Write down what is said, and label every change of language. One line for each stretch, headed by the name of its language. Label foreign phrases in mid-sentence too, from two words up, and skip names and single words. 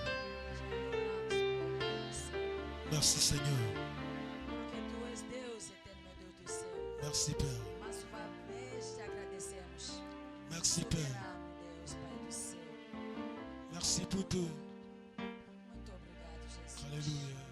French: Merci Seigneur.
Portuguese: Porque tu és Deus, eterno Deus do céu.
French: Merci Père.
Portuguese: Mais uma vez te agradecemos.
French: Merci Père.
Portuguese: Soberano Deus, Pai do céu.
French: Merci pour tout.
Portuguese: Muito obrigado, Jesus.
French: Alléluia.